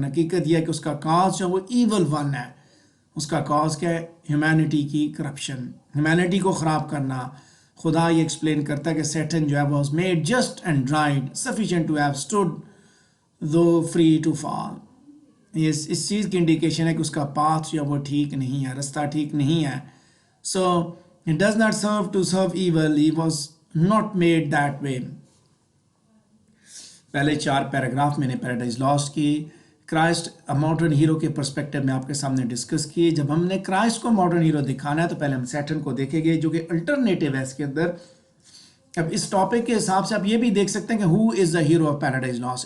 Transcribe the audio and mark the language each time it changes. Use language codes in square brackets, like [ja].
[ur] لیکن حقیقت یہ ہے کہ اس کا کاز جو وہ ایول ون ہے. اس کا کاز کیا ہے؟ ہیومینٹی کی کرپشن، ہیومینٹی کو خراب کرنا. خدا یہ ایکسپلین کرتا ہے کہ سیٹن جو ہے [en] Was made just and right sufficient to have stood though free to fall. [ur] اس چیز کی انڈیکیشن ہے کہ اس کا پاتھ جو ہے وہ ٹھیک نہیں ہے، رستہ ٹھیک نہیں ہے. [en] So it does not serve to serve evil. He was not made that way. [ur] پہلے 4 پیراگراف میں نے پیراڈائز لاسٹ کی کرائسٹ ماڈرن ہیرو کے پرسپیکٹیو میں آپ کے سامنے ڈسکس کیے. جب ہم نے کرائسٹ کو ماڈرن ہیرو دکھانا ہے تو پہلے ہم سیٹن کو دیکھیں گے جو کہ الٹرنیٹیو ہے اس کے اندر. اب اس ٹاپک کے حساب سے آپ یہ بھی دیکھ سکتے ہیں کہ [en] Who is the hero of Paradise Lost.